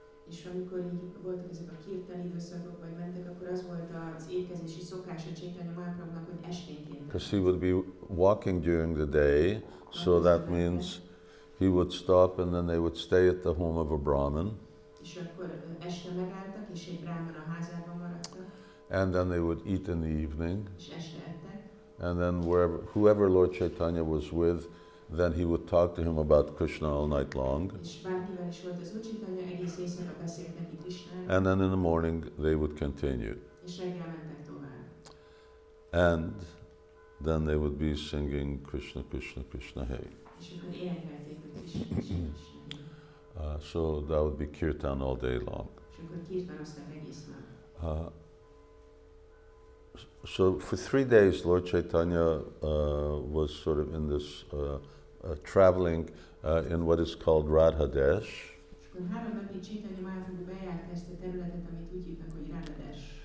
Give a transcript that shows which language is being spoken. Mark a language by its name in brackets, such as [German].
[Hungarian] És amikor így voltak ezek a kirtan időszakok, vagy mentek, akkor az volt az étkezési szokás a Chaitanya Mahaprabhunak, hogy esténként. [English] Because he would be walking during the day, so that means he would stop and then they would stay at the home of a Brahmin. [Hungarian] És akkor este megálltak, és egy brahmana házában maradtak. [English] And then they would eat in the evening. [Hungarian] És este ettek. [English] And then whoever Lord Chaitanya was with, then he would talk to him about Krishna all night long. [Hungarian] És bárkivel is volt az Úr Caitanya, egész éjszaka beszélt neki Krishnáról. [English] And then in the morning they would continue. [Hungarian] És reggel mentek tovább. [English] And then they would be singing Krishna, Krishna, Krishna, hey. [Hungarian] És akkor énekelték, hogy Krishna, Krishna, Krishna. [English] So that would be kirtan all day long. [Hungarian] És akkor kirtanoztak egész nap. [English] So for 3 days, Lord Chaitanya was sort of in this traveling in what is called Radha Desh. [Hungarian] És akkor 3 napig Chaitanya Mahaprabhu bejárta ezt a területet, amit úgy hívnak, hogy Radha Desh.